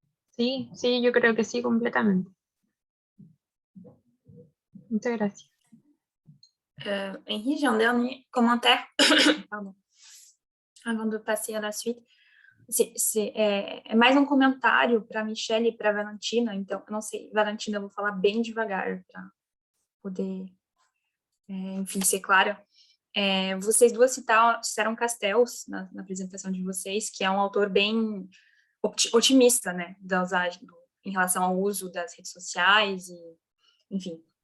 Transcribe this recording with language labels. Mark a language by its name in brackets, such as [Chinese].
[Spanish] Sí, sí, yo creo que sí, completamente. Muchas gracias. [French] Henri, j'ai un dernier commentaire pardon, avant de passer à la suite. [Portuguese] É mais um comentário para a Michelle e para a Valentina, então, eu não sei, Valentina, eu vou falar bem devagar para poder, enfim, ser clara. Vocês duas citaram Castells na apresentação de vocês, que é um autor bem otimista, né, em relação ao uso das redes sociais, enfim.